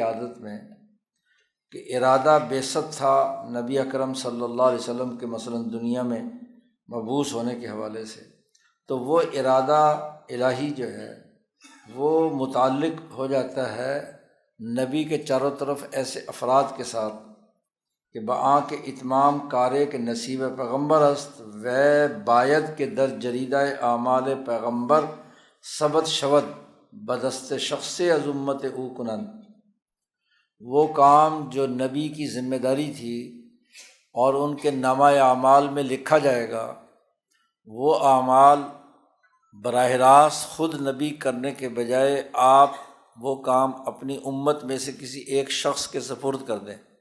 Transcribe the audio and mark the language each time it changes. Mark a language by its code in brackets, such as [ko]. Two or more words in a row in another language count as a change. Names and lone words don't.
[ur] عادت میں کہ ارادہ بعثت تھا نبی اکرم صلی اللہ علیہ وسلم کے مثلاً دنیا میں مبعوث ہونے کے حوالے سے، تو وہ ارادہ الہی جو ہے وہ متعلق ہو جاتا ہے نبی کے چاروں طرف ایسے افراد کے ساتھ کہ [fa] بآں کے اتمام کارے کے نصیب پیغمبر است و باید کے در جریدہ اعمال پیغمبر ثبت شود بدست شخص از امت او کنند۔ [ur] وہ کام جو نبی کی ذمہ داری تھی اور ان کے نامہ اعمال میں لکھا جائے گا، وہ اعمال براہ راست خود نبی کرنے کے بجائے آپ وہ کام اپنی امت میں سے کسی ایک شخص کے سپرد کر دیں۔